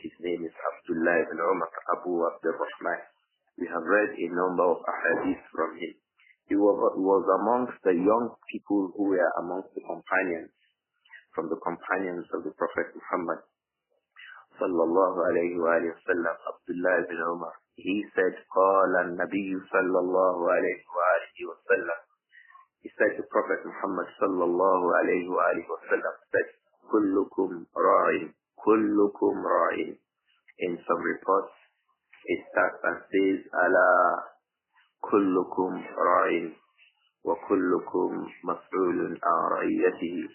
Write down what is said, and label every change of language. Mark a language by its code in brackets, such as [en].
[en] His name is Abdullah ibn Umar, Abu Abdur-Raūf. We have read a number of ahadith from him. He was amongst the young people who were amongst the companions, from the companions of the Prophet Muhammad sallallahu alayhi wa sallam, Abdullah ibn Umar. He said, [ar] قال النبي صلى الله عليه وآله وسلم. [en] He said, the Prophet Muhammad sallallahu alayhi wa sallam said, [ar] كلكم راع كلكم راع. [en] In some reports, it starts and says, [ar] ألا كلكم راع وكلكم مسؤول عن رعيته.